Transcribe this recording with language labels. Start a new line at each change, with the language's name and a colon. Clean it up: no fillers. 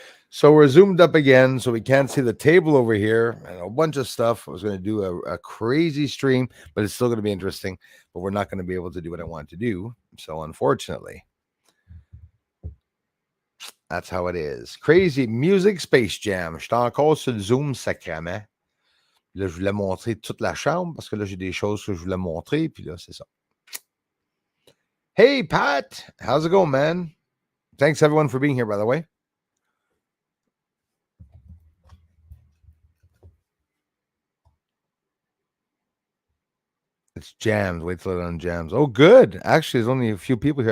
English: So we're zoomed up again, so we can't see the table over here and a bunch of stuff. I was going to do a crazy stream, but it's still going to be interesting. But we're not going to be able to do what I want to do. So unfortunately, that's how it is. Crazy Music Space Jam.
French: Je suis encore sur le Zoom sacrément. Là, je voulais montrer toute la chambre parce que là, j'ai des choses que je voulais montrer. Puis là, c'est ça.
English: Hey, Pat. How's it going, man? Thanks, everyone, for being here, by the way. It's jams. Wait till it on jams. Oh, good. Actually, there's only a few people here.